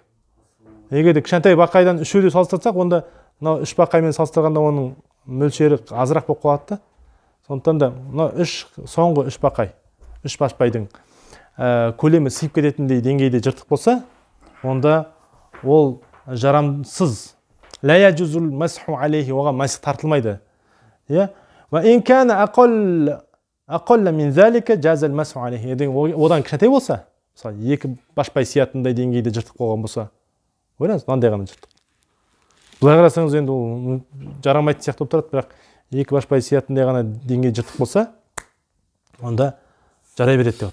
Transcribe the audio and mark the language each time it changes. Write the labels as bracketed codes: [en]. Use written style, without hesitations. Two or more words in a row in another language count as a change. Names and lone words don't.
[kk] Егер де кішкентай бақайдан 3-өді салыстырсақ, онда 3 бақаймен салыстырғанда оның мөлшері азырақ болып қалады да. Сондықтан да мына соңғы үш башпайдың көлемі сыйып кететіндей деңгейде жыртық болса, онда ол жарамсыз. [ar] لا يجوز المسح عليه, [kk] оған масх тартылмайды. [ar] وإن كان أقل من ذلك جاز المسح عليه. [kk] Одан кішкентай болса, мысалы екі башпай сиятындай деңгейде жыртық болған болса, ойлаңыз, мынандай ғана жыртық. Былай қарасаңыз енді ол жарамайды сияқты болып тұрады, бірақ екі башпай сиятындай ғана деңгей жыртық болса, онда жарай береді деп отыр.